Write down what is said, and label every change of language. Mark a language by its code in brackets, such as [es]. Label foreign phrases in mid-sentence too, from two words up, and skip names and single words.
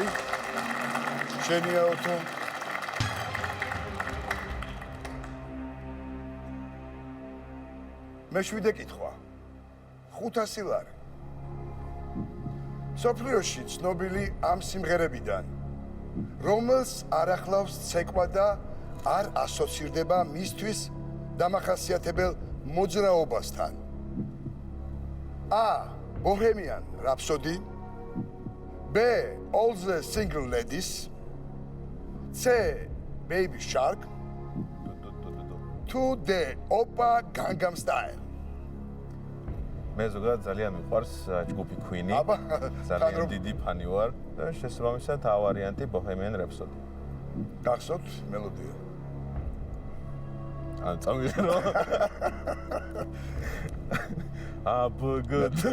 [ka] შენია ოთო. მე-7 კითხვა. 500 ლარი. სოფლიოში ცნობილი ამ სიმღერებიდან რომელს არ ახლავს ცეკვა და არ ასოცირდება მისთვის დამახასიათებელ მოძრაობასთან? A. Bohemian Rhapsody. B. All the Single Ladies. C. Baby Shark. [en] To the Oppa Gangnam Style. [ka] მე ზოგადად ძალიან მიყვარს ჯგუფი Queen-ი. აბა, ძალიან დიდი ფანი ვარ და შესაბამისად ა ვარიანტი Bohemian Rhapsody. გახსოვთ მელოდია? ან წავიღო. აბგდ.